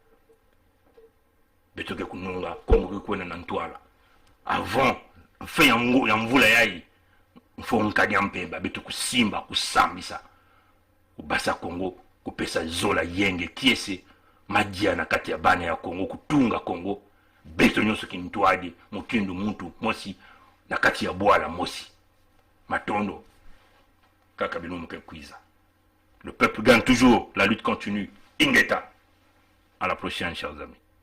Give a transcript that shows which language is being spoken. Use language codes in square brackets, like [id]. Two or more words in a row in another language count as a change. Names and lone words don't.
[kg] beto ke kununga Kongo ke kwena na ntwala avant fe ya mvula yai mfo nkadi mpemba beto kusimba kusambisa kubasa Kongo kupesa zola yenge kiese majia na kati ya bana ya Kongo kutunga Kongo beto nyonso kintwadi mukindu muntu mosi na kati ya bwala mosi matondo kaka bilumu ke kuiza. [fr] Le peuple gagne toujours, la lutte continue. Ingeta. À la prochaine, chers amis.